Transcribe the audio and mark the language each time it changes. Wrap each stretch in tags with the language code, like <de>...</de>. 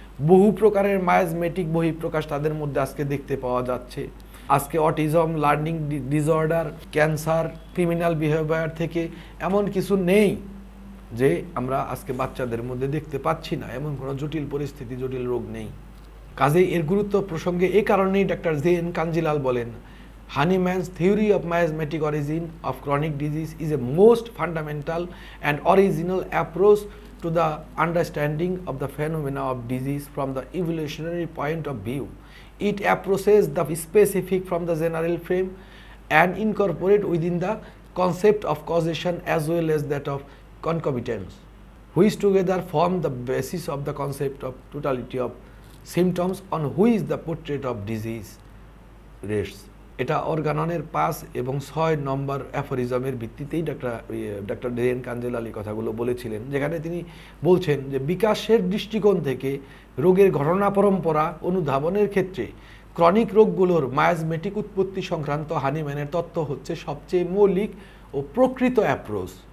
<bn>বহু প্রকারের মায়াজমেটিক বহিঃপ্রকাশ তাদের মধ্যে আজকে দেখতে পাওয়া যাচ্ছে। আজকে autism, learning disorder, cancer, criminal behaviour থেকে এমন কিছু নেই যে আমরা আজকে বাচ্চাদের মধ্যে দেখতে পাচ্ছি না, এমন কোনো জটিল পরিস্থিতি, জটিল রোগ নেই। কাজেই এর গুরুত্ব প্রসঙ্গে এই কারণেই ডক্টর জেন কাঞ্জিলাল বলেন,</bn> <en>Hahnemann's theory of miasmatic origin of chronic disease is a most fundamental and original approach to the understanding of the phenomena of disease from the evolutionary point of view. It approaches the specific from the general frame and incorporate within the concept of causation as well as that of concomitance, which together form the basis of the concept of totality of symptoms on which the portrait of disease rests.</en> <bn>এটা অর্গাননের 5 এবং 6 নম্বর অ্যাফোরিজমের ভিত্তিতেই doctor gen Kanjilal কথাগুলো বলেছিলেন, যেখানে তিনি বলছেন যে বিকাশের দৃষ্টিকোণ থেকে রোগের ঘটনা পরম্পরা অনুধাবনের ক্ষেত্রে ক্রনিক রোগগুলোর মায়াজমেটিক উৎপত্তি সংক্রান্ত হানিম্যানের তত্ত্ব হচ্ছে সবচেয়ে মৌলিক ও প্রকৃত অ্যাপ্রোচ।</bn>